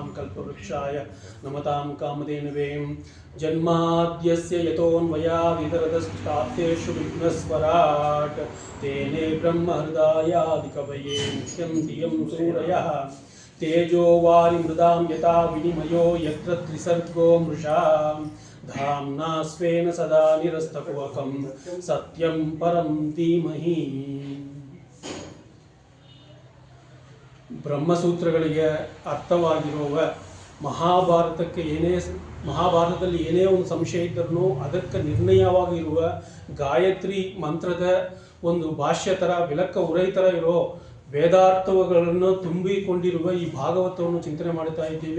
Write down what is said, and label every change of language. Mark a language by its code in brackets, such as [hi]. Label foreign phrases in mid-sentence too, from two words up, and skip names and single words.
[sa] कल्पवृक्षाय नमतां कामधेनवे जन्माद्यस्य यतोऽन्वयादितरतश्चाप्तेषु विघ्नस्वराट् तेने ब्रह्महृदायादिकवये नित्यं धियं सूरयः तेजो वारिमृदां यथा विनिमयो यत्र त्रिसर्गो मृषा धाम्ना स्वेन सदा निरस्तकुहकं सत्यं परं धीमहि। [kn] ಬ್ರಹ್ಮಸೂತ್ರಗಳಿಗೆ ಅರ್ಥವಾಗಿರುವ ಮಹಾಭಾರತದಲ್ಲಿ ಏನೇ ಒಂದು ಸಂಶಯ ಇದ್ದರೂ ಅದಕ್ಕೆ ನಿರ್ಣಯವಾಗಿರುವ ಗಾಯತ್ರಿ ಮಂತ್ರದ ಒಂದು ಭಾಷ್ಯ ಥರ [ta] விளக்க உரை [kn] ಥರ ಇರೋ ವೇದಾರ್ಥಗಳನ್ನು ತುಂಬಿಕೊಂಡಿರುವ ಈ ಭಾಗವತವನ್ನು ಚಿಂತನೆ ಮಾಡ್ತಾ ಇದ್ದೀವಿ.